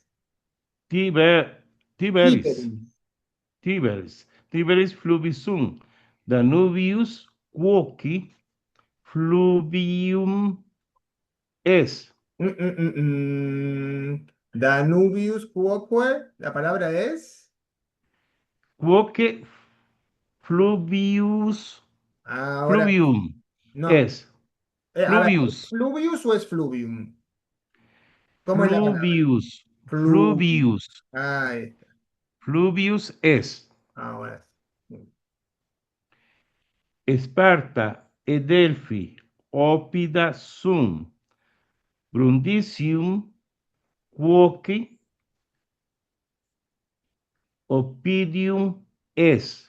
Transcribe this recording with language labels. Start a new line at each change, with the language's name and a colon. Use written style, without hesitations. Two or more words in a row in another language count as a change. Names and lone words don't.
Latin: Tiber, Tiberis, Tiberis. Tiberis, Tiberis fluvi sum. Danubius quoci fluvium es. Danubius quoque,
Spanish: la palabra es.
Latin: Quoque fluvius,
Spanish: Ahora,
Latin: fluvium
Spanish: no.
Latin: es.
Spanish: A ver, ¿es
Latin: Fluvius,
Spanish: fluvius o es fluvium? ¿Cómo es la palabra?
Latin: fluvius, Fluvius. fluvius,
Spanish: Ahí está.
Latin: fluvius es.
Spanish: Ahora sí.
Latin: Esparta e Delphi, Oppida sum, Brundisium, quoque, Oppidium es.